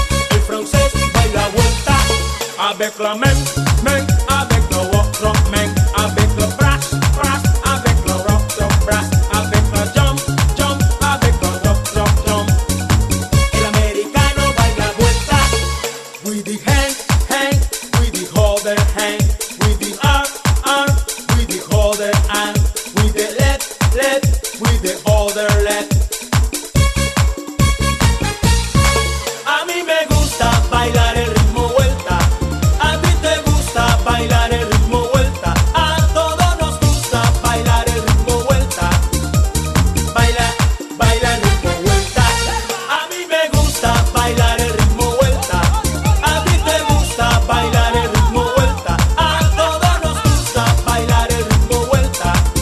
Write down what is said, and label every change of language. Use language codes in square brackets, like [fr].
[es] El francés baila vuelta, [fr] avec la main, main, avec le otro main, avec le bras, bras, avec le otro bras, avec la jump, jump, avec le otro jump. [es] El americano baila vuelta, [en] with the hand, hand, with the other hand, with the arm, arm, with the other arm, with the left, left, with the other left. [es] A mí me gusta bailar el ritmo vuelta, a ti te gusta bailar el ritmo vuelta, a todos nos gusta bailar el ritmo vuelta. Baila, baila el ritmo vuelta. A mí me gusta bailar el ritmo vuelta, a ti te gusta bailar el ritmo vuelta, a todos nos gusta bailar el ritmo vuelta.